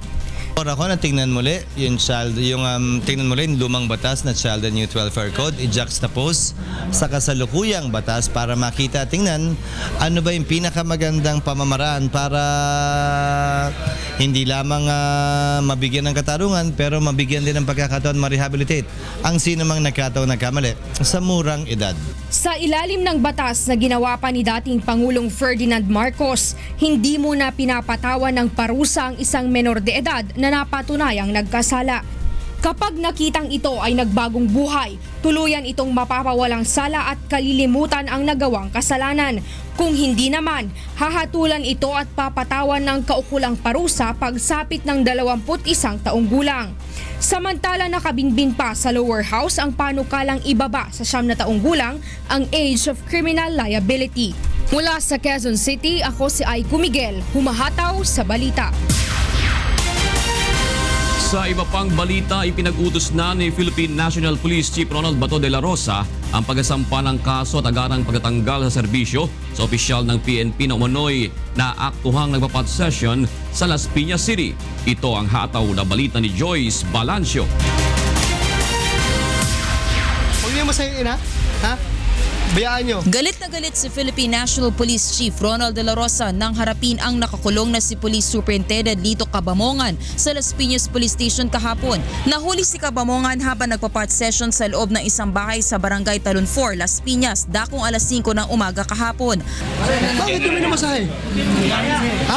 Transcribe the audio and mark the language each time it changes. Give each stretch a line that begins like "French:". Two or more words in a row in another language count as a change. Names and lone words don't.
Filipino: Ako na tingnan muli yung tingnan muli yung lumang batas na Child and Youth Welfare Code, i-juxtapose sa kasalukuyang batas para makita, tingnan ano ba yung pinakamagandang pamamaraan para hindi lamang mabigyan ng katarungan pero mabigyan din ng pagkakataon ma-rehabilitate ang sino mang nagkataon nagkamali sa murang edad. Sa ilalim ng batas na ginawa pa ni dating Pangulong Ferdinand Marcos, hindi muna pinapatawan ng parusa ang isang menor de edad na napatunayang nagkasala. Kapag nakitang ito ay nagbagong buhay, tuluyan itong mapapawalang sala at kalilimutan ang nagawang kasalanan. Kung hindi naman, hahatulan ito at papatawan ng kaukulang parusa pagsapit ng 21 taong gulang. Samantala nakabinbin pa sa
English: lower house
Filipino: ang panukalang ibaba sa 9 na taong gulang ang
English: age of criminal liability.
Filipino: Mula sa Quezon City, ako si Aiko Miguel, humahataw sa balita. Sa iba pang balita, ipinag-utos na ni Philippine National Police Chief Ronald Bato de la Rosa ang pagkasampa ng kaso at agarang pagtatanggal sa serbisyo sa opisyal ng PNP na umano'y naaktuhang nagpapat session sa Las Piñas City. Ito ang hataw na balita ni Joyce Balancio. Huwag niyo masayin, ha? Bayaan nyo. Galit na galit si Philippine National Police Chief Ronald de la Rosa nang harapin ang nakakulong na si Police Superintendent Lito Cabamongan sa Las Piñas Police Station kahapon. Nahuli si Cabamongan habang nagpa-part session sa loob ng isang bahay sa Barangay Talon 4, Las Piñas, dakong alas 5 ng umaga kahapon. Bakit yung minamasahe? Ha?